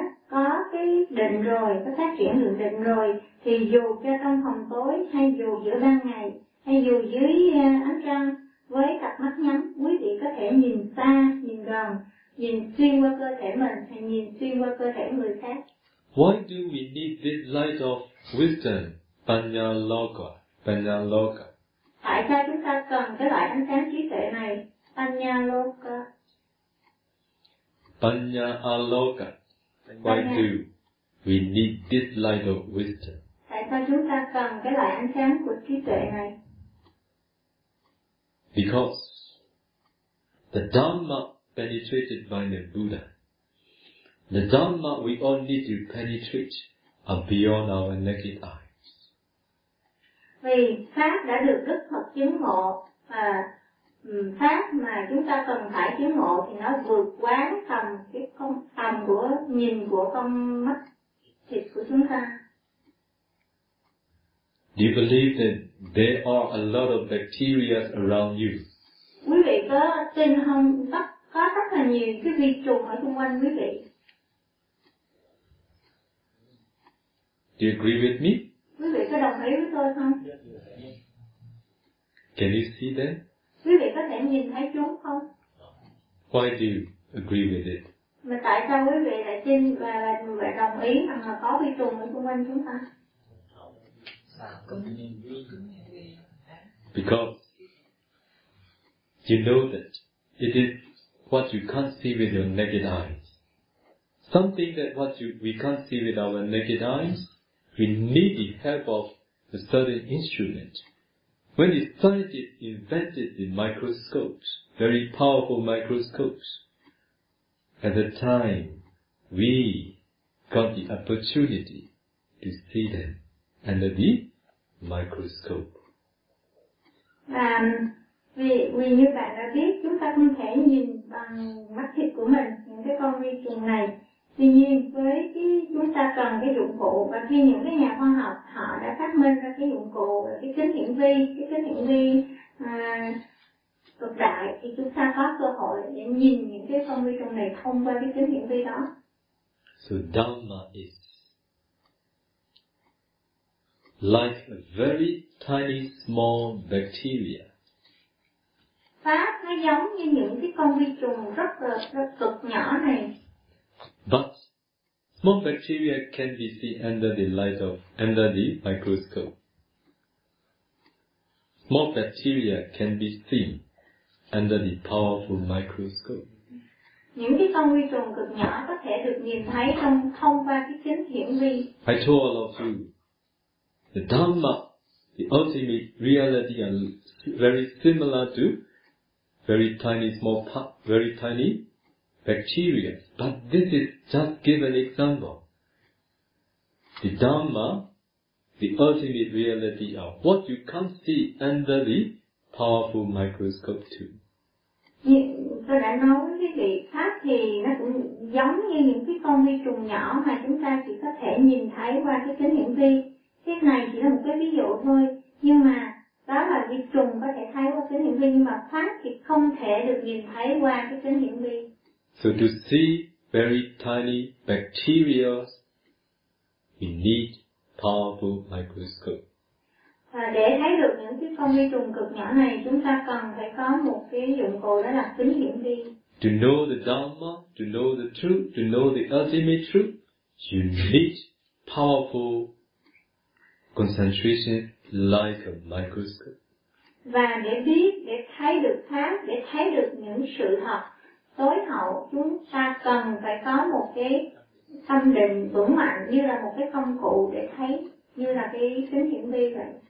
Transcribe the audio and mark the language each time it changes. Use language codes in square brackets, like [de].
[vi] Có cái định rồi, có phát triển lượng định rồi, thì dù cho trong phòng tối, hay dù giữa ban ngày, hay dù dưới ánh trăng, với cặp mắt nhắm, quý vị có thể nhìn xa, nhìn gần, nhìn xuyên qua cơ thể mình, hay nhìn xuyên qua cơ thể người khác. [en] Why do we need this light of wisdom [pi] Panyaloka, Panyaloka. [vi] Tại sao chúng ta cần cái loại ánh sáng trí tuệ này, Panyaloka? [pi] Panyaloka. [en] Why do we need this light of wisdom? [vi] Tại sao chúng ta cần cái loại ánh sáng của trí tuệ này? [en] Because the Dhamma penetrated by the Buddha. The Dhamma we all need to penetrate are beyond our naked eyes. [vi] Vì pháp đã được Đức Phật chứng ngộ và pháp mà chúng ta cần phải chứng ngộ thì nó vượt quá tầm cái không tầm của nhìn của con mắt thịt của chúng ta. [en] Do you believe that there are a lot of bacteria around you? [vi] Quý vị có tin không? Có rất là nhiều cái vi trùng ở xung quanh quý vị. [en] Do you agree with me? [vi] Quý vị có đồng ý với tôi không? [en] Can you see them? [vi] Quý vị có thể nhìn thấy chúng không? [en] Why do you agree with it? [vi] Mà tại sao quý vị lại tin và đồng ý rằng là có vi trùng ở xung quanh chúng ta? [en] Because you know that it is what you can't see with your naked eyes. Something that we can't see with our naked eyes, we need the help of a certain instrument. When the scientists invented the microscopes, very powerful microscopes, at the time we got the opportunity to see them under the microscope. [vi] Và vì như bạn đã biết, chúng ta không thể nhìn bằng mắt thịt của mình những cái con vi trùng này. Tuy nhiên, với cái chúng ta cần cái dụng cụ, và khi những cái nhà khoa học họ đã phát minh ra cái dụng cụ, cái kính hiển vi cực đại, thì chúng ta có cơ hội để nhìn những cái con vi trùng này thông qua cái kính hiển vi đó. [en] So Dhamma is like a very tiny small bacteria. [vi] Pháp nó giống như những cái con vi trùng rất cực nhỏ này. [en] But small bacteria can be seen under the microscope. Small bacteria can be seen under the powerful microscope. [vi] Những cái con vi trùng cực nhỏ có thể được nhìn thấy thông qua cái kính hiển vi. [en] I told all of you, the Dhamma, the ultimate reality, are very similar to very tiny bacteria. But this is just give an example. The Dhamma, the ultimate reality, are what you can't see under the powerful microscope too. [vi] Tôi đã nói với quý vị, pháp thì nó cũng giống như những cái con vi trùng nhỏ mà chúng ta chỉ có thể nhìn thấy qua cái kính hiển vi. Cái này chỉ là một cái ví dụ thôi, nhưng mà đó là vi trùng có thể thấy qua kính hiển vi, nhưng mà pháp thì không thể được nhìn thấy qua cái kính hiển vi. [en] So to see very tiny bacteria, we need powerful microscope. [vi] Và để thấy được những cái con vi trùng cực nhỏ này, chúng ta cần phải có một cái dụng cụ đó là kính hiển vi. [en] To know the Dhamma, to know the truth, to know the ultimate truth, you need powerful concentration like a microscope. [vi] Và để biết, để thấy được pháp, để thấy được những sự thật tối hậu, chúng ta cần phải có một cái tâm định vững mạnh như là một cái công cụ để thấy, như là cái kính hiển vi vậy.